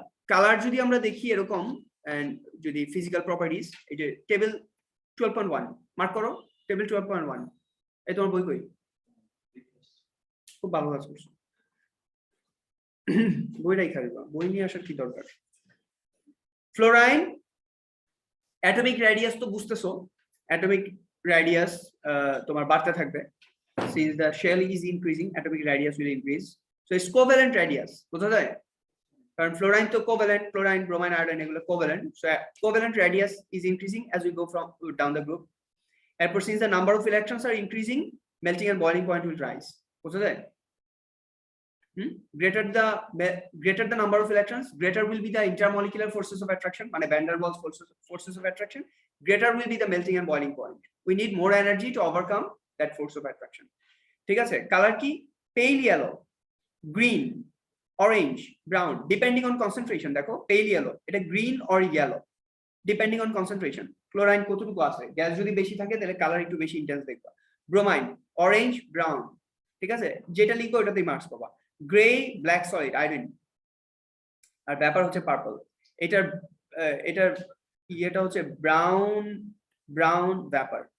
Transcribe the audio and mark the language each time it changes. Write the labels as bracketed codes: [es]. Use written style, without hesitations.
[bn] Colour যদি আমরা দেখি এরকম, and যদি physical properties, এই যে টেবিল 12.1 মার্ক করো, টেবিল 12.1 এই তোমার বই কই? খুব ভালো কাজ করছো, বইটাই খাইবা, বই নিয়ে আসার কি দরকার? ফ্লোরাইন অ্যাটমিক রেডিয়াস তো বুঝতেছো, অ্যাটমিক রেডিয়াস তোমার বাড়তে থাকবে, [en] since the shell is increasing atomic radius will increase, so it's covalent radius, [bn] বোঝা যায়? কারণ ফ্লোরাইন তো কোভ্যালেন্ট, ক্লোরাইন, ব্রোমাইন, আয়োডিন এগুলো covalent, [en] so covalent radius is increasing as we go from down the group. Therefore, since the number of electrons are increasing, melting and boiling point will rise. [bn] বোঝা যায়? [en] Greater the number of electrons, greater will be the intermolecular forces of attraction, মানে van der Waals forces of attraction, greater will be the melting and boiling point. We need more energy to overcome that force of attraction. [bn] ঠিক আছে? Colour কি? [en] pale yellow, green, orange, brown, depending on concentration. [bn] দেখো [en] pale yellow, এটা green or yellow depending on concentration. [bn] ক্লোরাইন কতটুকু আছে, gas যদি বেশি থাকে তাহলে কালার একটু বেশি ইন্টেন্স দেখবা। ব্রোমাইন অরেঞ্জ, ব্রাউন, ঠিক আছে? যেটা লিখবো ওটাতেই মার্কস পাবা। গ্রে, ব্ল্যাক সলিড, আয়োডিন, আর ব্যাপার হচ্ছে পার্পল। এটার ইয়েটা হচ্ছে ব্রাউন ব্যাপার।